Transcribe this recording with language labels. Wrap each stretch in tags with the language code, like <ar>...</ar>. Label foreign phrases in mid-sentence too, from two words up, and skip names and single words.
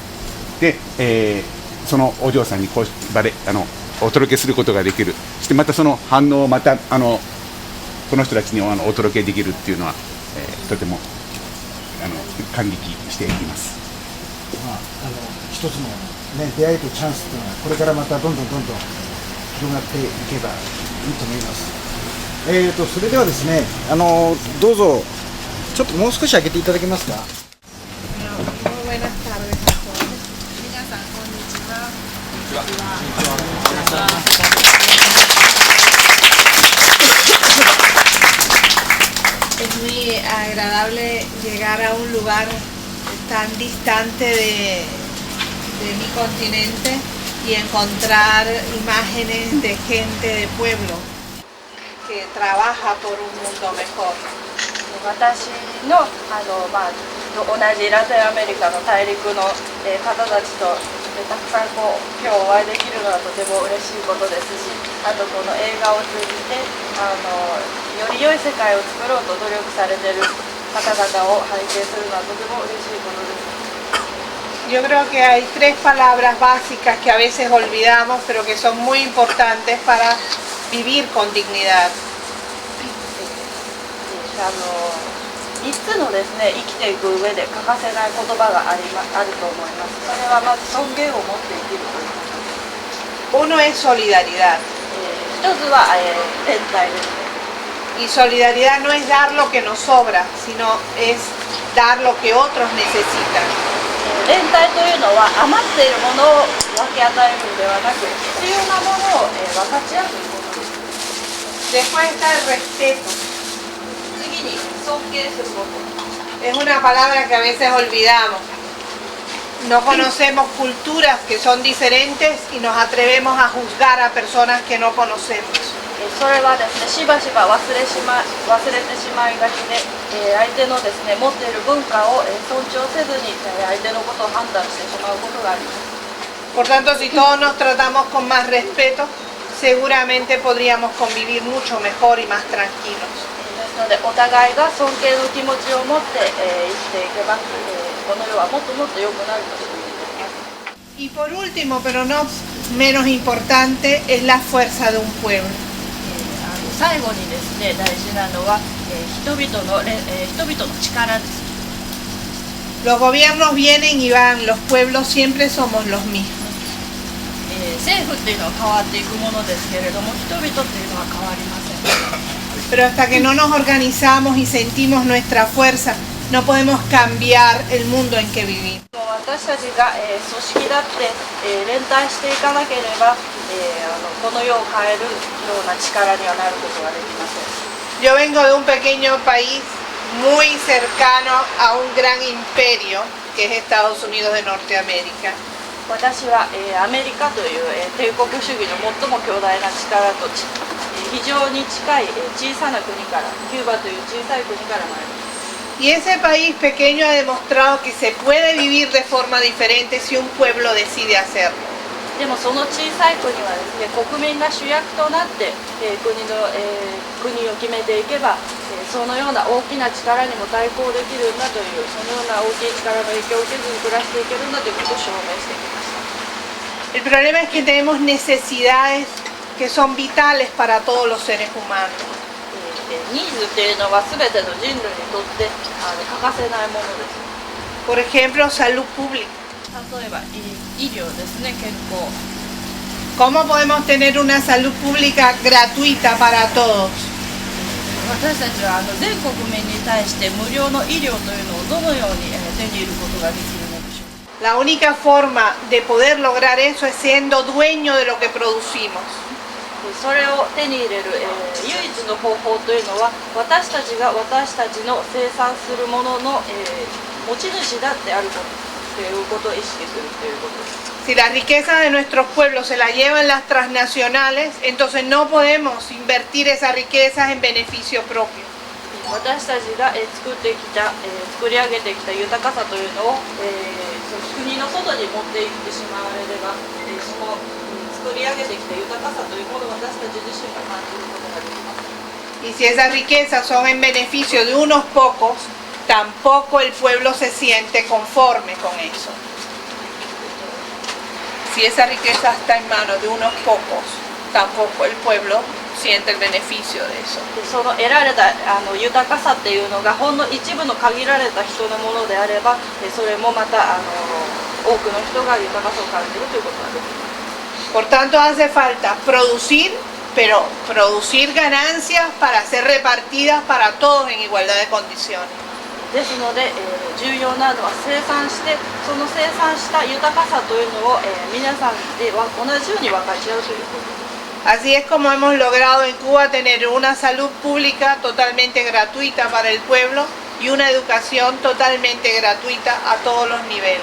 <ja>で、そのお嬢さんにこう場でお届けすることができる、そしてまたその反応をまたこの人たちにお届けできるっていうのは、とても感激しています。一つの、ね、出会いとチャンスというのはこれからまたどんどん広がっていけばいいと思います。それではですね、どうぞちょっともう少し開けていただけますか。</ja> <es>Es muy agradable llegar a un lugar tan distante de mi continente y encontrar imágenes de gente de pueblo que trabaja por un mundo mejor.</es> <ja>私の同じラテンアメリカの大陸の方たちとたくさん今日お会いできるのはとても嬉しいことですし、あとこの映画を通じてより良い世界を作ろうと努力されている方々を拝見するのはとても嬉しいことです。</ja> <es>Yo creo que hay tres palabras básicas que a veces olvidamos, pero que son muy importantes para vivir con dignidad.</es> <ja>3 つのですね、生きていく上で欠かせない言葉があると思います。それはまず尊厳を持って生きるということ。</ja> <es>Uno es solidaridad.</es> <ja>一つは、連帯ですね。</ja> <es>Y solidaridad no es dar lo que nos sobra, sino es dar lo que otros necesitan.</es> <ja>連帯というのは余っているものを分け与えるのではなく、必要なものを分かち合うということです。</ja> <es>Después está el respeto.</es> <ja>次に尊敬すること。</ja> <es>Es una palabra que a veces olvidamos. No conocemos culturas que son diferentes y nos atrevemos a juzgar a personas que no conocemos.</es> <ja>それはですね、しばしば忘れてしまいがちで、相手のですね、持っている文化を尊重せずに相手のことを判断してしまうことがあります。</ja> <es>Por tanto, si todos nos tratamos con más respeto, seguramente podríamos convivir mucho mejor y más tranquilos.</es> <ja>ですので、お互いが尊敬の気持ちを持って生きていけば、この世はもっともっと良くなると信じています。</ja> <es>Y por último, pero no menos importante, es la fuerza de un pueblo.</es> <ja>最後にですね、大事なのは、人々の力です。</ja> <es>Los gobiernos vienen y van, los pueblos siempre somos los mismos.</es> <ja>政府っていうのは変わっていくものですけれども、人々っていうのは変わりません。</ja> <es>Pero hasta que no nos organizamos y sentimos nuestra fuerza, no podemos cambiar el mundo en que vivimos.</es> <ja>私たちが、組織だって、連帯していかなければ、この世を変えるような力にはなることができません。</ja> <es>Yo vengo de un pequeño país muy cercano a un gran imperio que es Estados Unidos de Norteamérica.</es> <ja>私は、アメリカという、帝国主義の最も強大な力と、非常に近い、小さな国から、キューバという小さい国から参ります。</ja> <es>Y ese país pequeño ha demostrado que se puede vivir de forma diferente si un pueblo decide hacerlo.</es> <ja>でもその小さい国はですね、国民が主役となって、国を決めていけば、そのような大きな力にも対抗できるんだという、そのような大きい力の影響を受けずに暮らしていけるんだということを証明してきました。</ja> <es>El problema es que tenemos necesidades que son vitales para todos los seres humanos.</es> <ja>ニーズっていうのは全ての人類にとって欠かせないものです。</ja> <es>Por ejemplo, salud pública.</es> <ja>例えば医療ですね、健康。</ja> <es>¿Cómo podemos tener una salud pública gratuita para todos?</es> <ja>私たちは全国民に対して無料の医療というのをどのように手に入れることができるのでしょうか。</ja> <es>La única forma de poder lograr eso es siendo dueño de lo que producimos.</es> <ja>それを手に入れる、唯一の方法というのは、私たちが私たちの生産するものの、持ち主だってあることということを意識するということです。</ja> <es>Si la riqueza de nuestros pueblos se la llevan las transnacionales, entonces no podemos invertir esas riquezas en beneficio propio.</es> <ja>私たちが作り上げてきた豊かさというのを、国の外に持っていってしまわれれば、その作り上げてきた豊かさというものを私たち自身が感じることができます。</ja> <es>Y si esas riquezas son en beneficio de unos pocos, tampoco el pueblo se siente conforme con eso. Si esa riqueza está en manos de unos pocos, tampoco el pueblo siente el beneficio de eso.</es> <ja>その得られた豊かさっていうのがほんの一部の限られた人のものであれば、それもまた多くの人が豊かさを感じるということができます。</ja> <es>Por tanto, hace falta producir, pero producir ganancias para ser repartidas para todos en igualdad de condiciones.</es> <ja>ですので、重要なのは生産して、その生産した豊かさというのを、皆さんで同じように分かち合うということです。</ja> <es>Así es como hemos logrado en Cuba tener una salud pública totalmente gratuita para el pueblo y una educación totalmente gratuita a todos los niveles.</es>